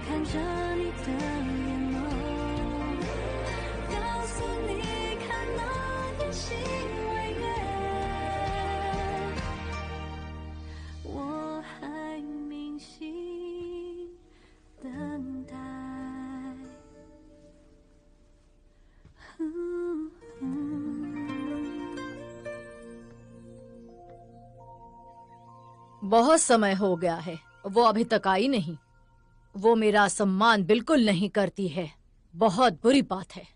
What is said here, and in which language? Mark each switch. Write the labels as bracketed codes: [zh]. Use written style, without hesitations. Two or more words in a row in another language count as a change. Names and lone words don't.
[zh] 着你的眼眸，告诉你看那天星微月，我还铭心等待。 [hi] बहुत समय हो गया है, वो अभी तक आई नहीं। वो मेरा सम्मान बिल्कुल नहीं करती है, बहुत बुरी बात है।